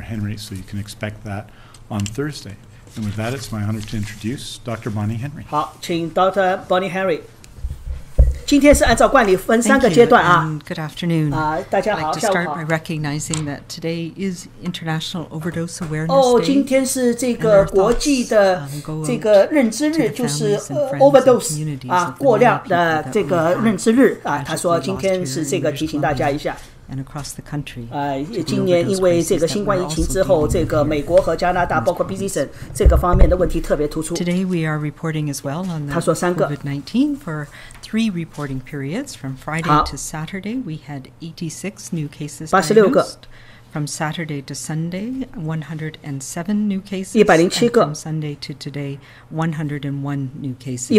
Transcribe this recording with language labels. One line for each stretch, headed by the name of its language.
English: Henry, so you can expect that on Thursday. And with that, it's my honor to introduce Dr. Bonnie Henry.
Chinese: 好，请 Dr. Bonnie Henry。今天是按照惯例分3个阶段啊。
English: Good afternoon.
Chinese: 大家好，
English: I'd like to start by recognizing that today is International Overdose Awareness Day.
Chinese: 今天是这个国际的这个认知日，就是 overdose 过量的这个认知日啊。他说今天是这个提醒大家一下。
English: And across the country.
Chinese: 今年因为这个新冠疫情之后，这个美国和加拿大，包括 BC 省这个方面的问题特别突出。
English: Today we are reporting as well on the COVID-19 for 3 reporting periods. From Friday to Saturday, we had 86 new cases diagnosed. From Saturday to Sunday, 107 new cases. And from Sunday to today, 101 new cases.